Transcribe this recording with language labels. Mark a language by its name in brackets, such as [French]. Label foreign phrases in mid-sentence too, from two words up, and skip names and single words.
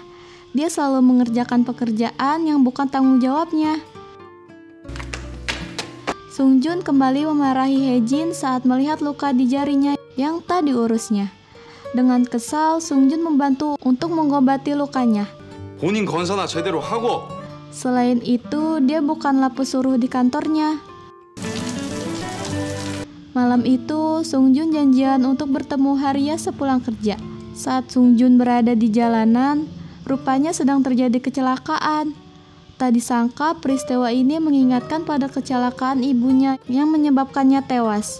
[Indonesian] Dia selalu mengerjakan pekerjaan yang bukan tanggung jawabnya. Sungjun kembali memarahi Haejin saat melihat luka di jarinya yang tak diurusnya. Dengan kesal, Sungjun membantu untuk mengobati lukanya. [Korean] 본인 건사나 제대로 하고. [Indonesian] Selain itu, dia bukanlah pesuruh di kantornya. Malam itu, Sungjun janjian untuk bertemu Haria sepulang kerja. Saat Sungjun berada di jalanan, rupanya sedang terjadi kecelakaan. Tak disangka peristiwa ini mengingatkan pada kecelakaan ibunya yang menyebabkannya tewas.